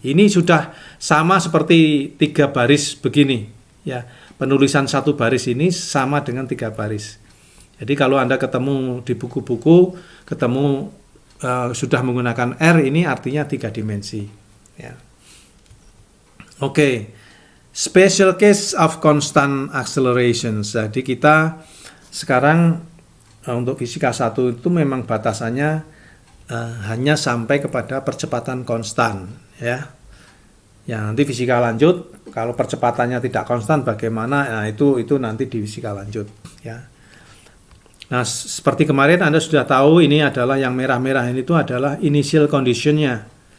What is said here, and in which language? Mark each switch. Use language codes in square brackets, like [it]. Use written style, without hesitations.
[id] Ini sudah sama seperti 3 baris begini, ya. Penulisan 1 baris ini sama dengan 3 baris. Jadi kalau Anda ketemu di buku-buku, ketemu sudah menggunakan R, ini artinya 3 dimensi. Ya. Oke. [en] Special case of constant acceleration. [id] Jadi kita sekarang untuk fisika 1 itu memang batasannya hanya sampai kepada percepatan konstan, ya. Ya, nanti fisika lanjut kalau percepatannya tidak konstan bagaimana? Nah, itu nanti di fisika lanjut, ya. Nah, seperti kemarin Anda sudah tahu, ini adalah yang merah-merah ini itu adalah initial condition-nya.